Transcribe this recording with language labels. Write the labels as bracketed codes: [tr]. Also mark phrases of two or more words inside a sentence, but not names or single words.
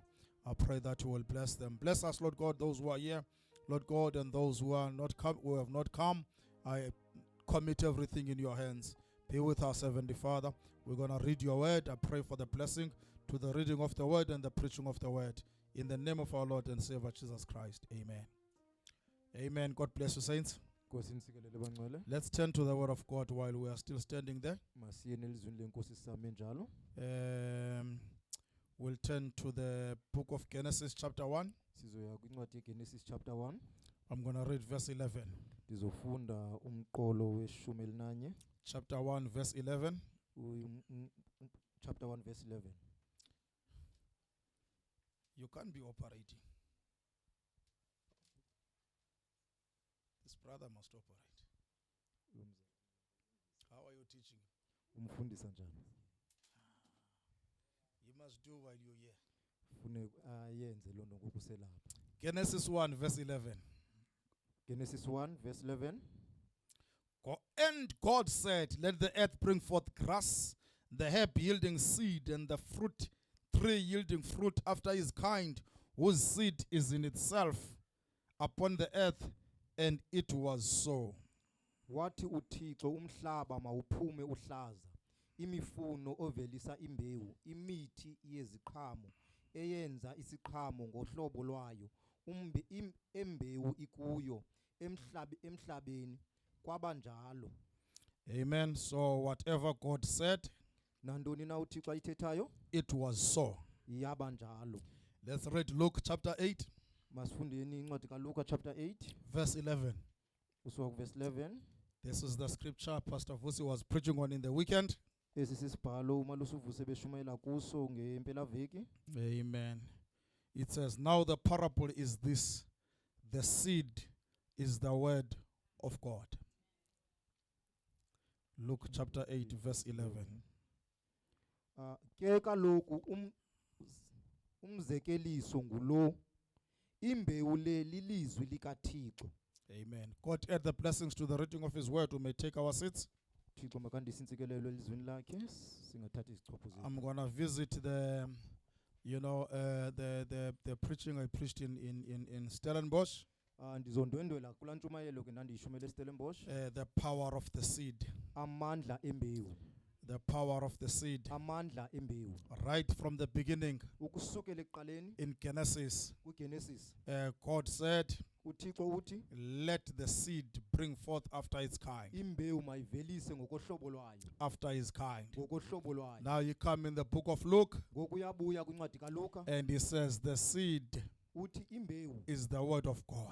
[en] I pray that you will bless them. Bless us, Lord God, those who are here, Lord God, and those who are not come, who have not come. I commit everything in your hands. Be with us, Heavenly Father. We're going to read your word. I pray for the blessing to the reading of the word and the preaching of the word. In the name of our Lord and Savior Jesus Christ. Amen. Amen. God bless you, saints. [xh] Nkosi nisikelele bangcwele. [en] Let's turn to the word of God while we are still standing there. [xh] Masiye nelizwini lenkosi same njalo. [en] We'll turn to the book of Genesis chapter 1. [xh] Sizoya kwincwadi yeGenesis chapter 1. [en] I'm going to read verse 11. [xh] Ndizofunda umqolo weshumi elinanye. [en] Chapter 1 verse 11. Chapter 1 verse 11. You can't be operating. This brother must operate. How are you teaching? [xh] Umfundisa njani? [en] You must do while you're here. [xh] Fune ayenze lo nto ngokuselapha. [en] Genesis 1 verse 11. Genesis 1 verse 11. And God said, let the earth bring forth grass, the herb yielding seed, and the fruit tree yielding fruit after his kind, whose seed is in itself upon the earth. And it was so. [xh] Wathi uThixo umhlaba mawuphume uhlaza, imifuno ovelisa imbewu, imithi yeziqhamo, eyenza isiqhamo ngohlobo lwayo, embewu ikuyo, emhlabeni, kwabanjalo. [en] Amen. So whatever God said, [xh] Nantoni na uThixo ayithethayo, [en] it was so. [xh] yabanjalo. [en] Let's read Luke chapter 8, [xh] Masifundeni incwadi kaLuka chapter 8 [en] verse 11. [xh] kusuka kuverse 11. [en] This is the scripture Pastor Vusi was preaching on in the weekend. [xh] Esi sisibhalo umalusi uvuse beshumayela kuso ngempelaveki. [en] Amen. It says, now the parable is this: the seed is the word of God. Luke chapter 8, verse 11. [xh] Ke kaloku umzekeliso ngulo, imbewu le lilizwi likaThixo. [en] Amen. God add the blessings to the reading of his word. We may take our seats. [xh] Thixo makandise intsikelelo elizwini lakhe, singathatha izichopho zethu. [en] I'm gonna visit the preaching I preached in Stellenbosch, [xh] Ndizondwendwela kula ntshumayelo ke ndandiyishumele eStellenbosch. [en] the power of the seed. [xh] Amandla embewu. [en] The power of the seed. [xh] Amandla embewu. [en] Right from the beginning [xh] Ukusukela ekuqaleni [en] in Genesis, [xh] kuGenesis, [en] God said, [xh] uThixo uthi [en] let the seed bring forth after its kind. [xh] imbewu mayivelise ngokohlobo lwayo. [en] After his kind. [xh] Ngokohlobo lwayo. [en] Now you come in the book of Luke, [xh] Ngoku uyabuya kwincwadi kaLuka [en] and he says the seed [xh] uthi imbewu [en] is the word of God.